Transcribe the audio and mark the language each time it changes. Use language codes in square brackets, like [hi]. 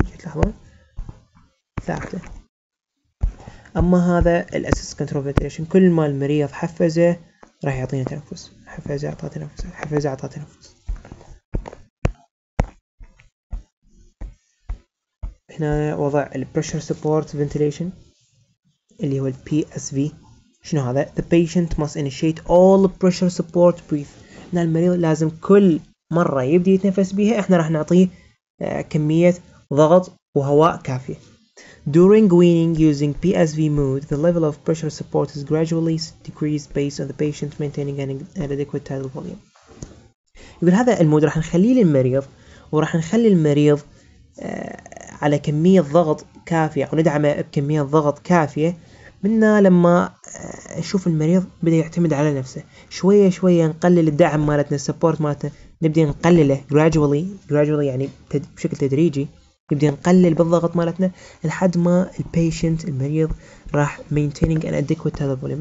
[ar] تلاحظون ثابتة. اما هذا الاسيست كنترول فنتيليشن، كل ما المريض حفزه راح يعطينا تنفس، حفزه اعطاه تنفس، حفزه اعطاه تنفس. هنا وضع البريشر سبورت فنتيليشن اللي هو PSV. شنو هذا؟ [en] The patient must initiate all pressure support breath. [ar] هنا المريض لازم كل مرة يبدي يتنفس بيها احنا راح نعطيه كمية ضغط وهواء كافية. [en] During weaning using PSV mode, the level of pressure support is gradually decreased based on the patient maintaining an adequate tidal volume. [ar] يقول هذا المود راح نخليه للمريض، وراح نخلي المريض على كمية ضغط كافية أو ندعمه بكمية ضغط كافية منا لما نشوف المريض بدأ يعتمد على نفسه. شوية شوية نقلل الدعم مالتنا، السبورت مالتنا نبدأ نقلله gradually يعني بشكل تدريجي نبدأ نقلل بالضغط مالتنا لحد ما البيشنت المريض راح [en] maintaining an adequate tidal volume.